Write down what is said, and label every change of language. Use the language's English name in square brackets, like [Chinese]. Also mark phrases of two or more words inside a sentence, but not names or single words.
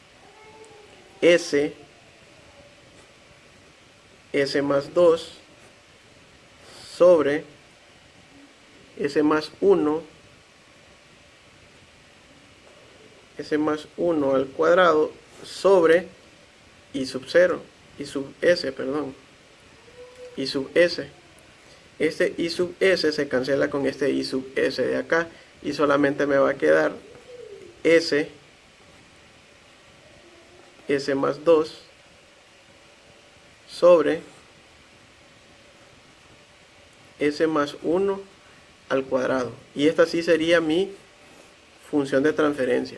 [Spanish] s más 2 sobre s más 1 al cuadrado sobre i sub 0, i sub s, perdón, i sub s. Este i sub s se cancela con este i sub s de acá, y solamente me va a quedar s más 2 sobre s más 1 al cuadrado. Y esta sí sería mi función de transferencia.